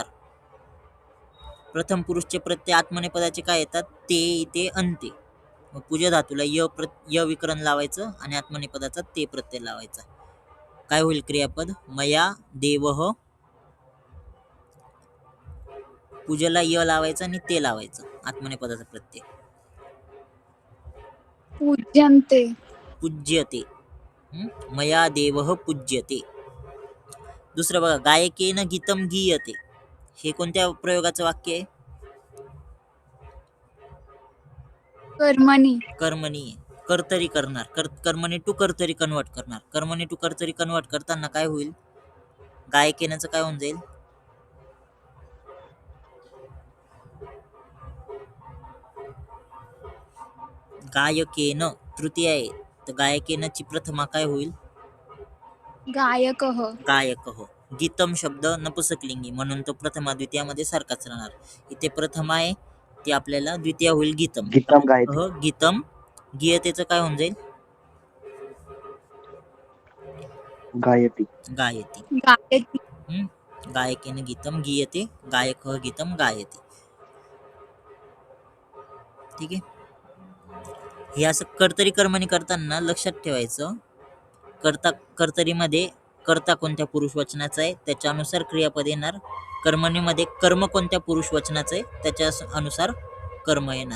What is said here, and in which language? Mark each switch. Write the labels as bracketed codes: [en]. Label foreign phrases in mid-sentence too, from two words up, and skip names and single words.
[mr] प्रथम पुरुषचे प्रत्यय आत्मनेपदाचे काय येतात? [sa] ते, इथे, अंते. [mr] मग पूजा धातूला य विकरण लावायचं आणि आत्मनेपदाचा ते प्रत्यय लावायचा. काय होईल क्रियापद? [sa] मया देवह. [mr] पूजेला य लावायचं आणि ते लावायचं आत्मनेपदाचा प्रत्यय. पूज्यन्ते. [sa] पूज्यते. मया देवह पूज्यते. [mr] दुसरं बघा, [sa] गायकेन गीतम गीयते. [mr] हे कोणत्या प्रयोगाचं वाक्य आहे? कर्मणी. कर्मणी. कर्तरी करणार. कर्मणी टू कर्तरी कन्वर्ट करणार. कर्मणी टू कर्तरी कन्वर्ट करताना काय होईल? गायकेनचं काय होऊन जाईल? गायकेन तृतीय आहे तर गायकेनची प्रथमा काय होईल? गायकः. गायकः. गीतम शब्द नपुसकलिंगी म्हणून तो प्रथमा द्वितीयामध्ये सारखाच राहणार. इथे प्रथमा आहे ती आपल्याला द्वितीय होईल गीतम. गीतम. गीयतेचं काय होऊन जाईल? गायती. गायती. गायती. [sa] गायकेन गीतम गीयते. गायकः गीतम गायते. [mr] ठीक आहे. हे असं कर्तरी कर्मणी करताना लक्षात ठेवायचं. कर्तरीमध्ये कर्ता कोणत्या पुरुष वचनाचा आहे त्याच्यानुसार क्रियापद येणार. कर्मणीमध्ये कर्म कोणत्या पुरुष वचनाचं आहे त्याच्या अनुसार कर्म येणार.